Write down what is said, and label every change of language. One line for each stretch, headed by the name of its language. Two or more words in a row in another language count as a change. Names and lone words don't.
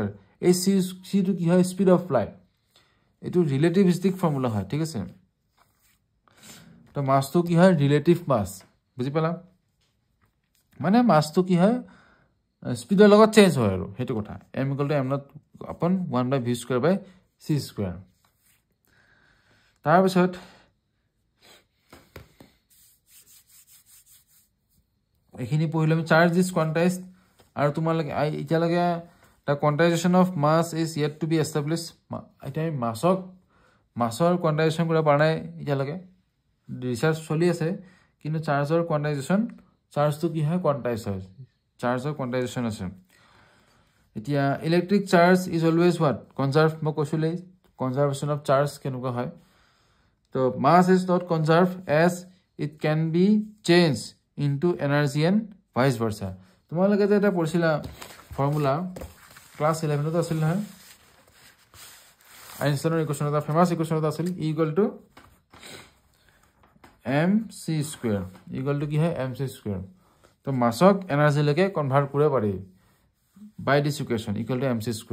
Assamese: এই c টো কি হয়
English: speed of light
Assamese: এটো
English: relativistic formula
Assamese: হয় ঠিক আছে তো মাসটো কি হয়
English: relative mass
Assamese: বুজি পালা মানে মাসটো কি হয় স্পিডৰ লগত চেঞ্জ হয় আৰু হেতু কথা m = m0 / 1/v²/c²। তাৰ পিছত এখিনি পঢ়িলে আমি
English: charge is quantized
Assamese: আৰু তোমালোকে এতিয়া লাগে
English: the quantization of mass is yet to be established
Assamese: এটা মাসৰ কোয়ান্টাইজেশন কৰা পৰা নাই এতিয়া লাগে ৰিসাৰ্চ চলি আছে কিন্তু চাৰ্জৰ কোয়ান্টাইজেশন চাৰ্জটো কি হয় কোয়ান্টাইজ হয় চাৰ্জৰ কোয়ান্টাইজেশন আছে এতিয়া
English: electric charge is always what conserve
Assamese: মই কৈছিলেই
English: conservation of charge
Assamese: কেনেকুৱা হয় তো
English: mass is not conserved as it can be changed into energy and vice versa
Assamese: তোমালোকে যে এটা পঢ়িছিলা
English: formula class 11
Assamese: তো আছিল নহয় আইনষ্টাইনৰ ইকুৱেশ্যন এটা
English: famous equation
Assamese: এটা আছিল E = mc² = কি হয় mc²। তো মাসক এনাৰ্জি লৈকে কনভাৰ্ট কৰিব পাৰি
English: by this equation
Assamese: = mc²।